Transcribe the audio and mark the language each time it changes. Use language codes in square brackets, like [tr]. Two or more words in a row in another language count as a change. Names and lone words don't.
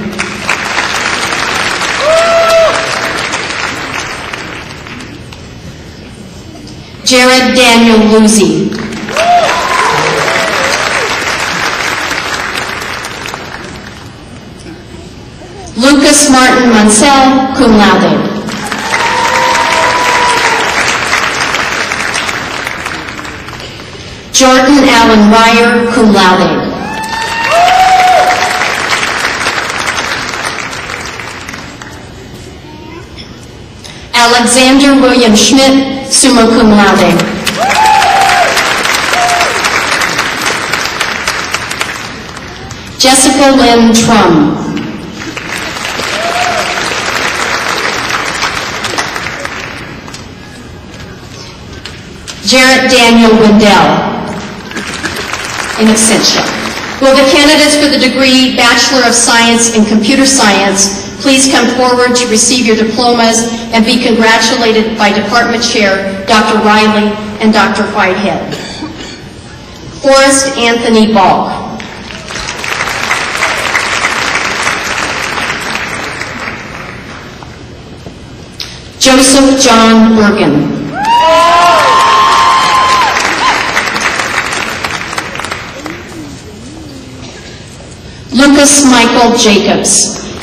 [en] Jared Daniel Lucy. Lucas Martin Mansell, [la] cum laude. [en] Jordan Allen Ryer, [la] cum laude. [en] Alexander William Schmidt, [la] summa cum laude. [en] Jessica Lynn Trum. Jarrett Daniel Wendell, [la] in absentia. [en] Will the candidates for the degree Bachelor of Science in Computer Science please come forward to receive your diplomas and be congratulated by Department Chair Dr. Riley and Dr. Whitehead. Forrest Anthony Balk. Joseph John Bergen. Lucas Michael Jacobs.